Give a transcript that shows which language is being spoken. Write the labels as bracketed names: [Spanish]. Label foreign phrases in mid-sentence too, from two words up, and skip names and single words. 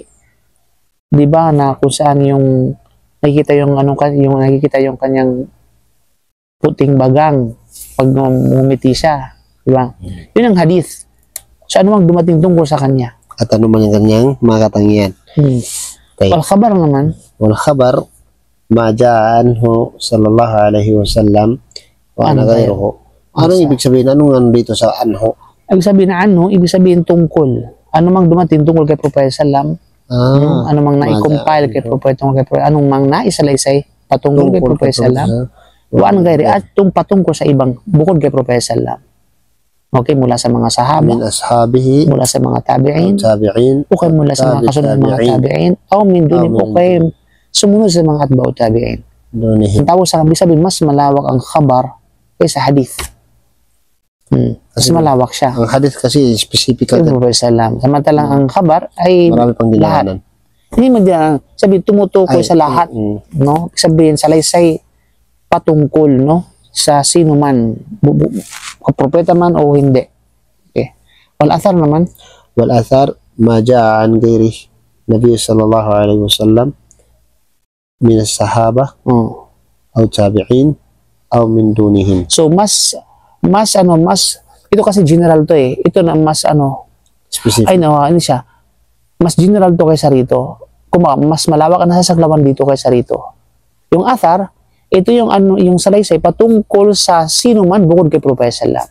[Filipino] Di ba, na kung saan yung nakikita yung kanyang puting bagang pag ngumiti siya. Di ba? Yun ang hadith. So, ano mang dumating tungkol sa kanya? At ano man yung kanyang mga katangian. Okay. Al-khabar naman, [Arabic] والخبر ما جاء عنه صلى الله عليه وسلم وأنا [Filipino] Ano ghayruhu. Anong ibig sabihin? Anong ano dito sa anhu? ibig sabihin na ibig sabihin tungkol. Ano mang dumating tungkol kay Prophet Salam, ano mang na-compile kay Prophet, anong mang naisalaysay patungkol kay Prophet Salam, [Arabic] وعن غير [Filipino] at patungkol sa ibang bukod kay Prophet Salam. Okay, mula sa mga sahaba, [Arabic] من أصحابه [Filipino] mula sa mga tabi'in, tabi'in okay, mula sa mga kasunod ng mga tabi'in, o [Arabic] من دونهم, [Filipino] okay, sumunod sa mga [Arabic] أتباع التابعين. [Filipino] dunihim. Ang tawag sa ibig sabihin, mas malawak ang khabar kaysa hadith. Mas malawak siya. Ang hadith kasi specific Kay Prophet Salam. Samantalang ang khabar ay marami pang lahat. dinaanan. Hindi mo din, sabihin, tumutukoy sa lahat. No? Sabihin, salaysay patungkol, no? Sa sino man, propeta man o hindi. Okay. Wal-athar naman, [Arabic] والأثر ما جاء عن غير النبي صلى الله عليه وسلم من الصحابة أو التابعين أو من دونهم. [Filipino] so ito kasi general to eh. Ito na mas Specific. ano siya, mas general to kaysa rito. Mas malawak ang nasasaklawan dito kaysa rito. Yung athar, ito yung yung salaysay patungkol sa sino man bukod kay Prophet Sallam.